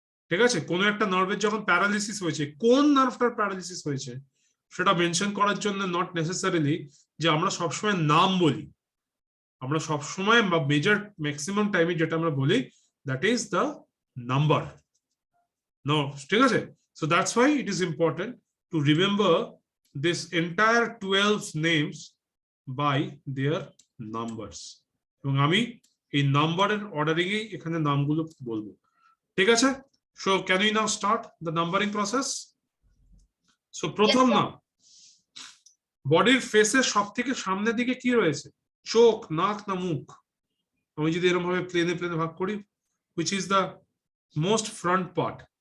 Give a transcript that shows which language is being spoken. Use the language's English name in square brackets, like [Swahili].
[Bangla] ঠিক আছে, কোন একটা নার্ভের যখন প্যারালিসিস হয়েছে, কোন নার্ভটার প্যারালিসিস হয়েছে সেটা মেনশন করার জন্য নট নেসেসারিলি যে আমরা সবসময় নাম বলি, আমরা সবসময় বা মেজর ম্যাক্সিমাম টাইমে যেটা আমরা বলি that is the number. No, ঠিক আছে? [English] So that's why it is important to remember this entire 12 names by their numbers. [Bangla] এবং আমি এই নাম্বারের অর্ডারিং এ এখানে নামগুলো বলবো, ঠিক আছে? [English] So can we now start the numbering process? [Bangla] So প্রথম নাম, বডির ফেসের সবথেকে সামনের দিকে কি রয়েছে? চোখ, নাক না মুখ? আমি যদি এরকম ভাবে প্লেনে প্লেনে ভাগ করি, [English] which is the most front part?